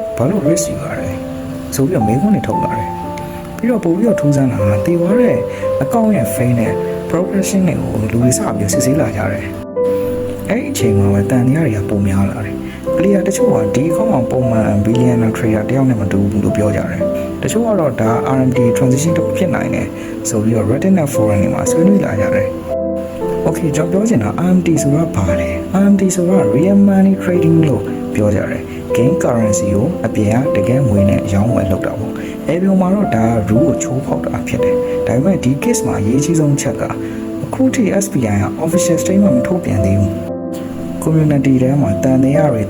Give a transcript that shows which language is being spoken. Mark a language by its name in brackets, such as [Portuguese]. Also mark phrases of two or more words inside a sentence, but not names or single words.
[Burmese] ဘာလို့ risk ယူရလဲဆိုပြီးတော့မေးခွန်းတွေထုတ်လာတယ်ပြီးတော့ပို့ပြီးတော့ထူးဆန်းတာတည်သွားတဲ့ account ရဲ့ fame နဲ့ progression တွေကိုလူတွေစပြီးစစ်ဆေးလာကြတယ်အဲ့ဒီအချိန်မှာပဲတန်တရားတွေကပုံများလာတယ် player တချို့ကဒီ account မှာပုံမှန် [English] billionaire trader [Burmese] တယောက်နဲ့မတူဘူးလို့ပြောကြတယ်တချို့ ကတော့ဒါ [English] RMD transition [Burmese] တစ်ခုဖြစ်နိုင်တယ်ဆိုပြီးတော့ Reddit နဲ့ forum တွေမှာဆွေးနွေးလာကြတယ် Okay ကျွန်တော်ပြောချင်တာ RMD ဆိုတာဘာလဲ RMD ဆိုတာ [English] real money trading [Burmese] လို့ပြောကြတယ် [English] game currency [Burmese] ကိုအပြင်ကတကယ်ငွေနဲ့ရောင်းဝယ်လုပ်တာပေါ့ Avion မှာတော့ဒါ rule ကိုချိုးဖောက်တာဖြစ်တယ်ဒါပေမဲ့ဒီ case မှာအရေးကြီးဆုံးချက်ကအခုထိ SBI က [English] official statement [Burmese] မထုတ်ပြန်သေးဘူး community ထဲမှာတန်တရားတွေ